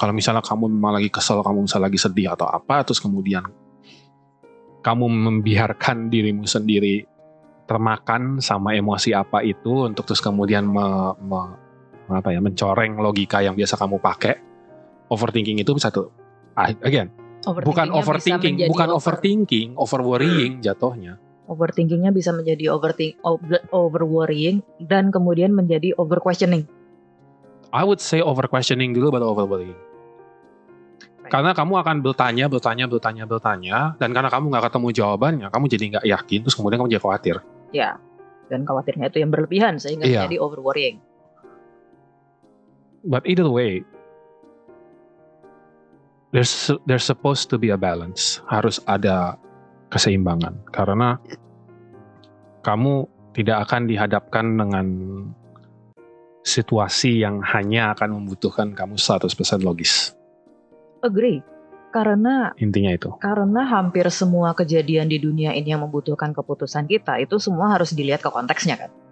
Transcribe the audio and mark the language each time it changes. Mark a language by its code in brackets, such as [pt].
[id] Kalau misalnya kamu memang lagi kesel, kamu misalnya lagi sedih atau apa, terus kemudian kamu membiarkan dirimu sendiri termakan sama emosi apa itu untuk terus kemudian mencoreng logika yang biasa kamu pakai. Overthinking itu bisa tuh. Bukan overthinking, over worrying jatuhnya. Overthinkingnya bisa menjadi over worrying dan kemudian menjadi over questioning. [en] I would say over questioning [id] dulu baru [en] over worrying. [id] Karena kamu akan bertanya, dan karena kamu nggak ketemu jawabannya, kamu jadi nggak yakin, terus kemudian kamu jadi khawatir. Ya, dan khawatirnya itu yang berlebihan sehingga menjadi over worrying. [en] But either way, there's supposed to be a balance. [id] Harus ada keseimbangan. Karena kamu tidak akan dihadapkan dengan situasi yang hanya akan membutuhkan kamu 100% logis. Agree. Karena intinya itu. Karena hampir semua kejadian di dunia ini yang membutuhkan keputusan kita, itu semua harus dilihat ke konteksnya kan?